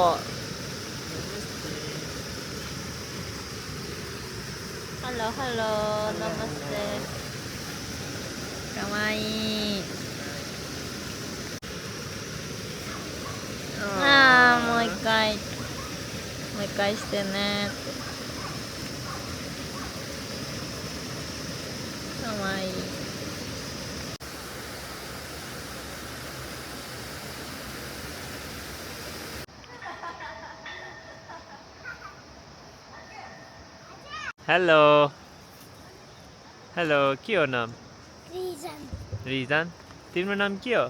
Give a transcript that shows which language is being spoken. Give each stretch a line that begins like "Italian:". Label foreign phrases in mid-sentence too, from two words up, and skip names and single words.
Japanese: ハローハロー、ナマステ。かわいい。ああ、もう一回してねって。かわいい。
Nepali: हेलो हेलो के हो नाम? रिजन तिम्रो नाम के हो?